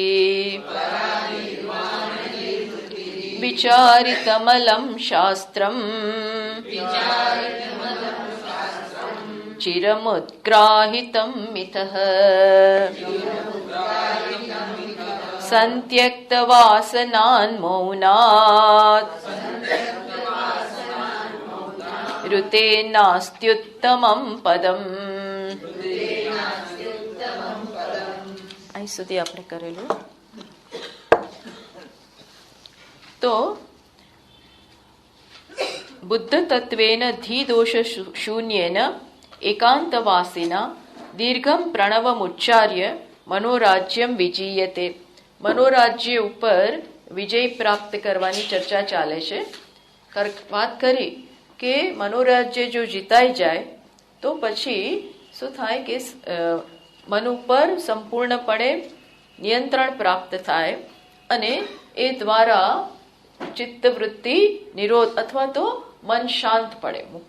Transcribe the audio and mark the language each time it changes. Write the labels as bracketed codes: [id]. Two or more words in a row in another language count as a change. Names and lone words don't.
[sa] विचारितमलं शास्त्रम् चिरमुत्ग्राहितं मिथः सन्त्यक्तवासनान्मौनात् ऋते नास्त्युत्तमं पदम्. [gu] અહીં સુધી આપણે કરેલું. [sa] તો बुद्ध तत्वेन धीदोष शून्येन एकांतवासिना दीर्घम प्रणवमुच्चार्य मनोराज्यम विजीयते. [gu] मनोराज्य ઉપર વિજય પ્રાપ્ત કરવાની ચર્ચા ચાલે છે. વાત કરી કે મનોરાજ્ય જો જીતાઈ જાય તો પછી શું થાય કે મન ઉપર સંપૂર્ણપણે નિયંત્રણ પ્રાપ્ત થાય અને એ દ્વારા ચિત્તવૃત્તિ નિરોધ અથવા તો મન શાંત પડે.